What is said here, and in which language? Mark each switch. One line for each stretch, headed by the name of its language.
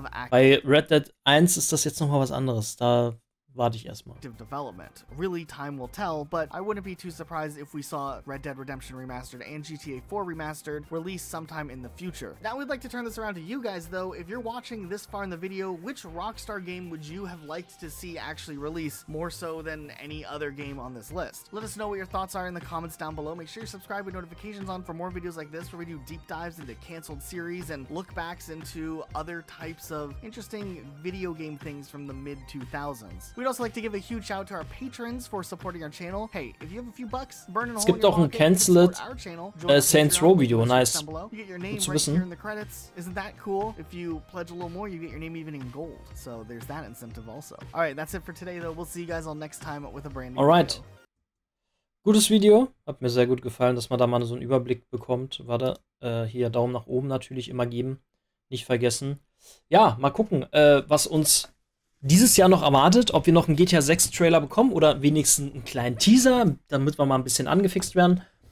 German: Bei Red Dead 1 ist das jetzt nochmal was anderes. Da warte ich erstmal.
English: Development. Really, time will tell, but I wouldn't be too surprised if we saw Red Dead Redemption Remastered and GTA 4 Remastered released sometime in the future. Now, we'd like to turn this around to you guys, though. If you're watching this far in the video, which Rockstar game would you have liked to see actually release more so than any other game on this list? Let us know what your thoughts are in the comments down below. Make sure you subscribe with notifications on for more videos like this, where we do deep dives into canceled series and look backs into other types of interesting video game things from the mid-2000s. We'd also like to give a huge shout out to our patrons for supporting our channel. Hey, if you have a few bucks, burn in a hole in your pocket, Cancelled Saints Row Video, nice. You get your name right here in the credits. Isn't that cool? If you pledge a little more, you get your name even in gold. So there's that incentive also. All right, that's it for today, though. We'll see you guys all next time with a brand new video.
German: Gutes Video. Hat mir sehr gut gefallen, dass man da mal so einen Überblick bekommt. Warte, hier Daumen nach oben natürlich immer geben. Nicht vergessen. Ja, mal gucken, was uns dieses Jahr noch erwartet, ob wir noch einen GTA 6 Trailer bekommen oder wenigstens einen kleinen Teaser, damit wir mal ein bisschen angefixt werden.